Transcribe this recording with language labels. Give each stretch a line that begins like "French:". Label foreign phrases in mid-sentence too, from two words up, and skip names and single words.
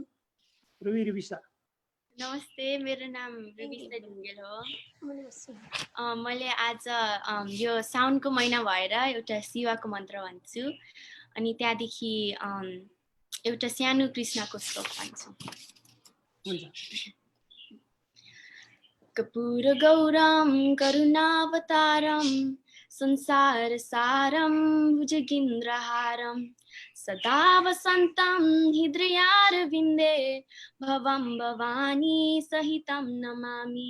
Nepali: रुबी रुबिसा। नमस्ते, मेरो नाम रुबिसा ढुङ्गेल हो। मैले आज यो साउनको महिना भएर एउटा शिवको मन्त्र भन्छु अनि त्यहाँदेखि एउटा सानो कृष्णको श्लोक भन्छु।
Sanskrit: कर्पूर गौरम करुणावतारम संसार सारम भुजगेन्द्रहारम सदा वसन्तं हृदयारविन्दे भवं भवानी सहितं नमामि।